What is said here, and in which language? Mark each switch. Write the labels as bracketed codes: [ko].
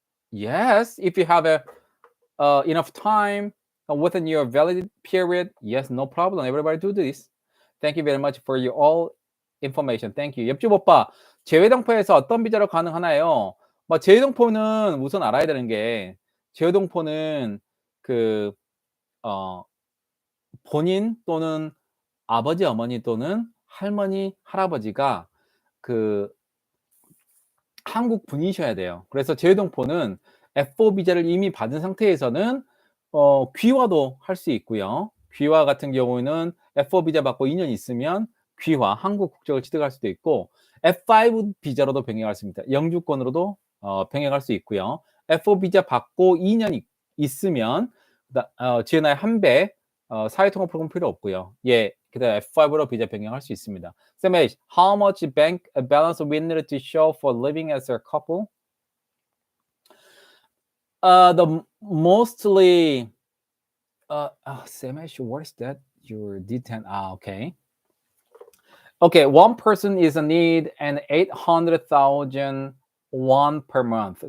[en] Yes, if you have enough time within your valid period, yes, no problem. Everybody do this. Thank you very much for your all information. Thank you. [ko] 옆집 오빠, 재외동포에서 어떤 비자로 가능하나요? 재외동포는 우선 알아야 되는 게 재외동포는 그 본인 또는 아버지, 어머니 또는 할머니, 할아버지가 그 한국 분이셔야 돼요. 그래서 재외동포는 F4 비자를 이미 받은 상태에서는 귀화도 할 수 있고요. 귀화 같은 경우는 F4 비자 받고 2년 있으면 귀화, 한국 국적을 취득할 수도 있고 F5 비자로도 병행할 수 있습니다. 영주권으로도 병행할 수 있고요. F4 비자 받고 2년 있으면 GNI 1배 사회통합 프로그램 필요 없고요. 예, 그다음 F5로 비자 변경할 수 있습니다. [en] Same how much bank balance we need to show for living as a couple? The mostly Same what is that? Your D10. Okay. Okay, one person is in need and 800,000 won per month.